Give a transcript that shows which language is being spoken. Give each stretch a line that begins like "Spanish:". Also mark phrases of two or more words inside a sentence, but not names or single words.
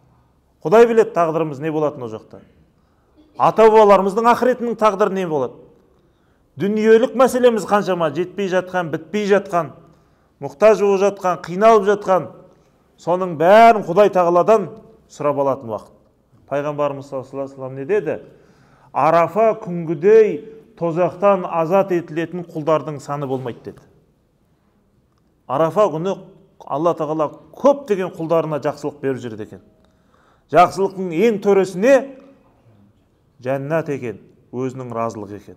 Kazakh: Құдай біледі тағдырымыз не болатын о жақта. Ата-бабаларымыздың ақыретінің тағдыры не болады? Дүниелік мәселеміз қаншама жетпей жатқан, бітпей жатқан, мұқтаж болып жатқан, қиналып жатқан, соның бәрін Құдай тағаладан сұрап алатын уақыт. Пайғамбарымыз
Arabic: صلى الله عليه وسلم
Kazakh: не деді? Арафа күнгідей тозақтан азат етілетін құлдардың саны болмайды деді. Арафа күні Алла тағала көптеген құлдарына жақсылық беріп жүреді екен. Жақсылықтың ең төресіне жәннат екен, өзінің разылығы екен.